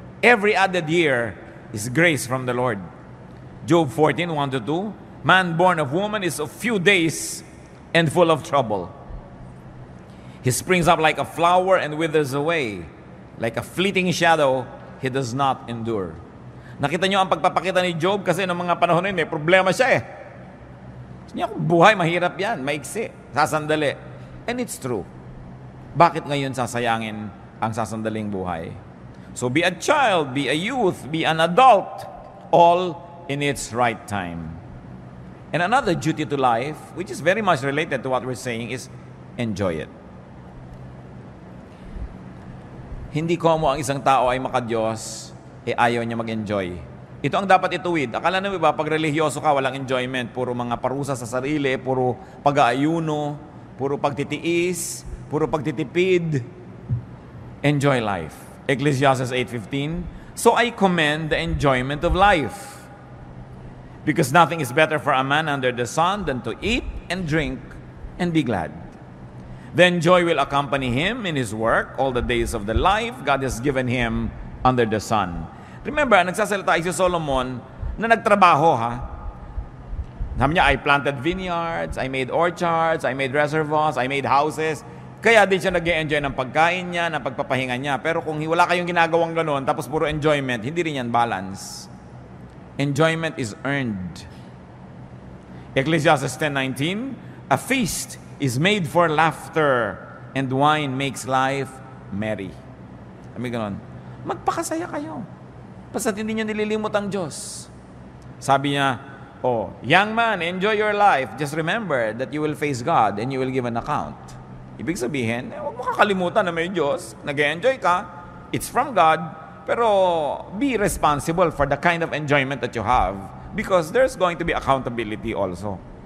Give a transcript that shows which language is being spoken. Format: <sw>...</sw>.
<en>Every added year is grace from the Lord. Job 14:1-2, man born of woman is of few days and full of trouble. He springs up like a flower and withers away. Like a fleeting shadow, he does not endure.</en> <tl>Nakita niyo ang pagpapakita ni Job kasi noong mga panahon na yun, may problema siya eh. Niya, buhay, mahirap yan, maiksi, sasandali.</tl> <en>And it's true.</en> <tl>Bakit ngayon sasayangin ang sasandaling buhay?</tl> <en>So be a child, be a youth, be an adult, all in its right time. And another duty to life, which is very much related to what we're saying, is enjoy it.</en> <tl>Hindi komo ang isang tao ay makadiyos, ayaw niya mag-enjoy. Ito ang dapat ituwid. Akala naman ba, pag religyoso ka, walang enjoyment. Puro mga parusa sa sarili, puro pag-aayuno, puro pagtitiis, puro pagtitipid.</tl> <en>Enjoy life. Ecclesiastes 8:15, so I commend the enjoyment of life. Because nothing is better for a man under the sun than to eat and drink and be glad. Then joy will accompany him in his work all the days of the life God has given him under the sun.</en> <tl>Remember, nagsasalita si Solomon na nagtrabaho ha. Sabi niya,</tl> <en>I planted vineyards, I made orchards, I made reservoirs, I made houses.</en> <tl>Kaya din siya nag-enjoy ng pagkain niya, ng pagpapahinga niya. Pero kung wala kayong ginagawang gano'n, tapos puro enjoyment, hindi rin yan balance.</tl> <en>Enjoyment is earned. Ecclesiastes 10:19, a feast is made for laughter, and wine makes life merry.</en> <tl>Sabi ganon, magpakasaya kayo. Basta hindi nyo nililimot ang Diyos. Sabi niya,</tl> <en>oh, young man, enjoy your life. Just remember that you will face God and you will give an account.</en> <tl>Ibig sabihin, huwag mo kakalimutan na may Diyos. Nag-enjoy ka.</tl> <en>It's from God. Pero be responsible for the kind of enjoyment that you have because there's going to be accountability also.</en>